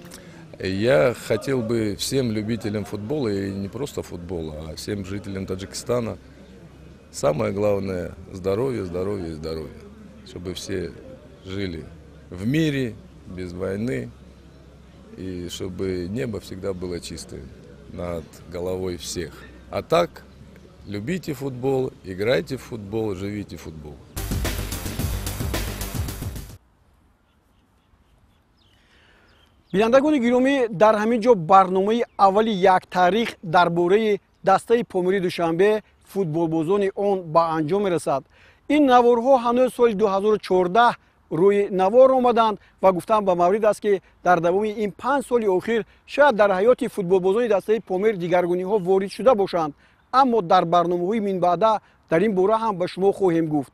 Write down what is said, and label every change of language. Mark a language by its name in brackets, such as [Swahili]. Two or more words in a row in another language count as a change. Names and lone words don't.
[Russian] Я хотел бы всем любителям футбола, и не просто футбола, а всем жителям Таджикистана, самое главное – здоровье, здоровье и здоровье. Чтобы все жили в мире, без войны и чтобы небо всегда было чистое над головой всех. А так, любите футбол, играйте в футбол, живите в футбол. [Tajik] бинандагони гиромӣ дар ҳамин ҷо барномаи аввали як таърих дар бораи дастаи помири душанбе футболбозони он ба анҷом мерасад. ин наворҳо ҳанӯз соли 2014 рӯи навор омаданд ва гуфтан ба маврид аст ки дар давоми ин 5 соли охир шояд дар ҳаёти футболбозони дастаи помир дигаргуниҳо ворид шуда бошанд, аммо дар барномаҳои минбаъда дар ин бора ҳам ба шумо хоҳем гуфт.